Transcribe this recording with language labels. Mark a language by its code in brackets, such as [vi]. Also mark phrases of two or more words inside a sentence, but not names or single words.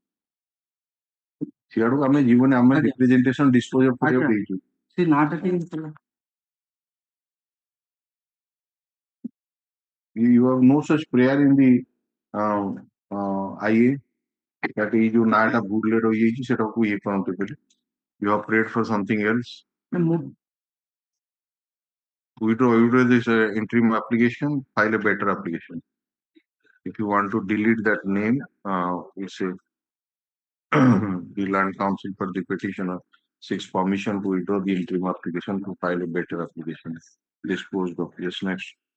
[or] ସିଆଡକୁ ଆମେ ଯିବୁନି ଆମେ ଆଜ୍ଞା। [en] representation dispose of [or] କରିବାକୁ ଆଜ୍ଞା। ଦେଇଛୁ ସେ ନାଁଟା ଟିକେ [en] you have no such prayer in the IA that [or] ଏଇ ଯୋଉ ନାଁଟା ଭୁଲରେ ରହିଯାଇଛି ସେଟାକୁ ଇଏ କରନ୍ତୁ ବୋଲି [en] you have prayed for something else withdraw this interim application file a better application if you want to delete that name we say the land council for the petitioner seeks permission to withdraw the interim application to file a better application disposed of yes next